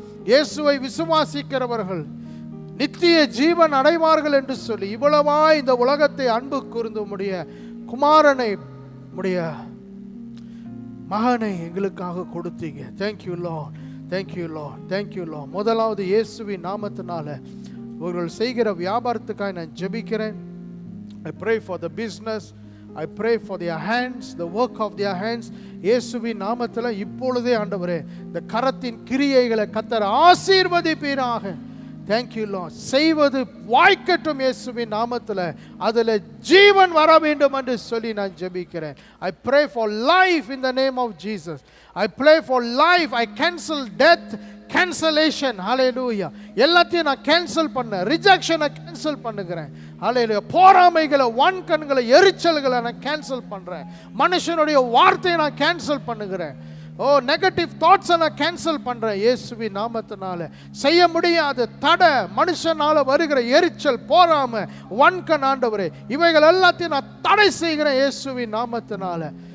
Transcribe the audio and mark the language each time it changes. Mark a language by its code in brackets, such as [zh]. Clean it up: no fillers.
[ta] இயேசுவை விசுவாசிக்கிறவர்கள் நித்திய ஜீவன் அடைவார்கள் என்று சொல்லி இவ்வளவா இந்த உலகத்தை அன்பு கூர்ந்து உம்முடைய குமாரனை, உம்முடைய மகனை எங்களுக்காக கொடுத்தீங்க. Thank you Lord, thank you Lord, thank you Lord. முதலாவது இயேசுவின் நாமத்தினால இவர்கள் செய்கிற வியாபாரத்துக்காக நான் ஜெபிக்கிறேன். [en] I pray for the business. I pray for their hands, the work of their hands. [ta] இயேசுவின் நாமத்தில் இப்பொழுதே ஆண்டவரே இந்த கரத்தின் கிரியைகளை கர்த்தர் ஆசீர்வதிப்பீராக. Thank you Lord. செய்வது வாய்க்கட்டும் இயேசுவின் நாமத்தில், அதில் ஜீவன் வர வேண்டும் என்று சொல்லி நான் ஜெபிக்கிறேன். [en] I pray for life in the name of Jesus. I pray for life. I cancel death, cancellation. Hallelujah. [ta] எல்லாத்தையும் நான் கேன்சல் பண்ண, ரிஜெக்ஷனை கேன்சல் பண்ணுகிறேன். ஹல்லேலூயா. போராமைகளை, வன்கண்களை, எரிச்சல்களை நான் கேன்சல் பண்ணுறேன். மனுஷனுடைய வார்த்தையை நான் கேன்சல் பண்ணுகிறேன். நெகட்டிவ் தாட்ஸை நான் கேன்சல் பண்ணுறேன் இயேசுவின் நாமத்தினால. செய்ய முடியாத தடை, மனுஷனால வருகிற எரிச்சல், போராமை, வன்கண் ஆண்டவரே, இவைகள் எல்லாத்தையும் நான் தடை செய்கிறேன் இயேசுவின் நாமத்தினால.